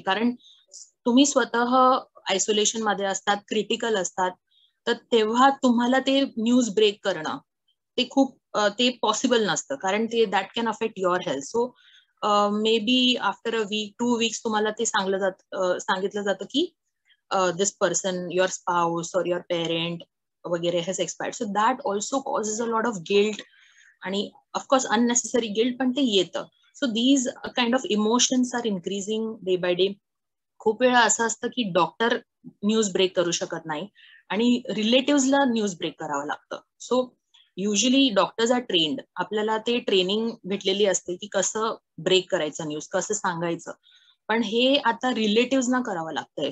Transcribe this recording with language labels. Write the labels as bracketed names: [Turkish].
[Marathi] कारण तुम्ही स्वतः आयसोलेशन मध्ये असतात, क्रिटिकल असतात, तर तेव्हा तुम्हाला ते न्यूज ब्रेक करणं ते खूप ते पॉसिबल नसतं, कारण ते [English] That can affect your health. So maybe after a week 2 weeks [Marathi] तुम्हाला ते सांगितलं जातं की [English] this person, your spouse or your parent वगैरे has expired. So that also causes a lot of guilt आणि of course unnecessary guilt [Marathi] पण ते येतं. [English] So these kind of emotions are increasing day by day. [Marathi] खूप वेळा असं असतं की डॉक्टर न्यूज ब्रेक करू शकत नाही आणि रिलेटिव्हला न्यूज ब्रेक करावं लागतं. [English] so usually doctors are trained, [Marathi] आपल्याला ते ट्रेनिंग भेटलेली असते की कसं ब्रेक करायचं न्यूज, कसं सांगायचं, पण हे आता रिलेटिव्हना करावं लागतंय.